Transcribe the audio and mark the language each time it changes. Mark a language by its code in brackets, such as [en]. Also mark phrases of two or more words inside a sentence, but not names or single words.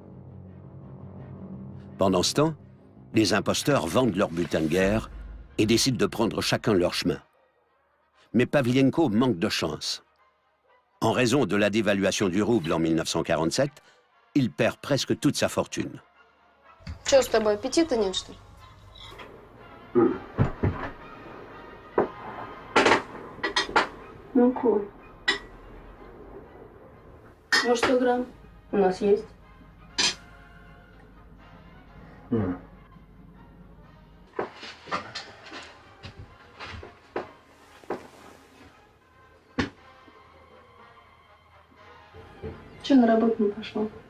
[fr] Pendant ce temps, les imposteurs vendent leur butin de guerre et décident de prendre chacun leur chemin. Mais Pavlienko manque de chance. En raison de la dévaluation du rouble en 1947, il perd presque toute sa fortune. [ru] Что с тобой, аппетита нет, что ли? Муку. Ну, 100 грамм у нас есть. Че на работу не пошел?